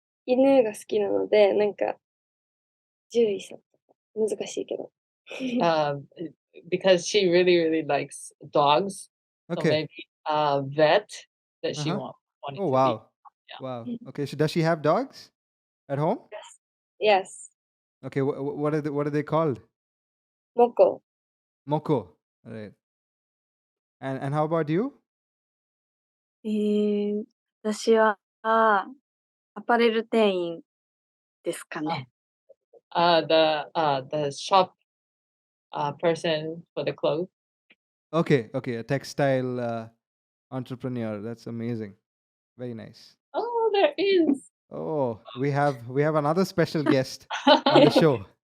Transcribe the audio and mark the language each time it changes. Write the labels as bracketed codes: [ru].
[ja] 犬が好きなので、なんか、獣医さんとか、難しいけど。 [en] Because she really likes dogs. Okay. So maybe a vet that she wanted Oh, wow. be. Yeah. Wow. Okay. So does she have dogs at home? Yes. Okay. What are they called? Moko. Moko. All right. And how about you? [ja] 私はアパレル店員ですかね。 [en] The shop person for the clothes. Okay. A textile entrepreneur. That's amazing. Very nice. Oh, there is. Oh, we have another special guest on the show.